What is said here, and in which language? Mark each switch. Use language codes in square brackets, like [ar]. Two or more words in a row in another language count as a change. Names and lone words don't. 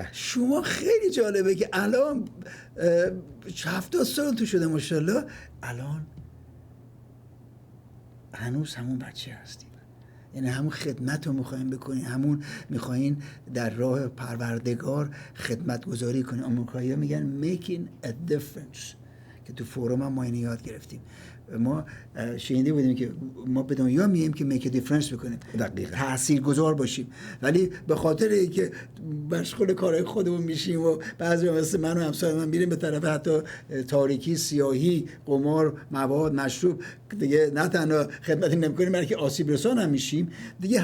[fa] شما خیلی جالبه که الان 70 سال تو شده ماشاءالله، الان هنوز همون بچه هستیم. یعنی همون خدمت رو میخواین بکنین، همون میخواین در راه پروردگار خدمت گذاری کنین. آمریکایی ها میگن [en] making a difference [fa] که تو فوروم هم ما اینو یاد گرفتیم. ما شنیده بودیم که ما به دنیا میایم که [en] make a difference [fa] بکنیم، دقیقاً تاثیرگذار باشیم، ولی به خاطر اینکه مشغول کارهای خودمون میشیم و بعضی مثل من و همسر من میریم به طرف حتی تاریکی، سیاهی، قمار، مواد، مشروب، دیگه نه تنها خدمتی نمیکنیم بلکه آسیب رسان هم میشیم دیگه.